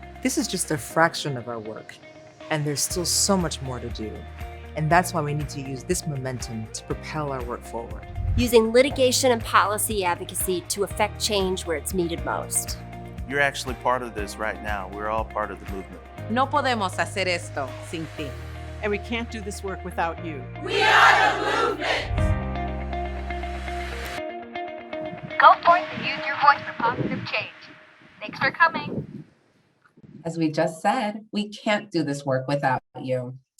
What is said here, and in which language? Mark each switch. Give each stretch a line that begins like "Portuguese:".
English: This is just a fraction of our work, and there's still so much more to do. And that's why we need to use this momentum to propel our work forward. Using litigation and policy advocacy to affect change where it's needed most. You're actually part of this right now. We're all part of the movement.
Spanish: No podemos hacer esto sin ti.
English: And we can't do this work without you. We are the movement! Go forth and use your voice for positive change. Thanks for coming. As we just said, we can't do this work without you.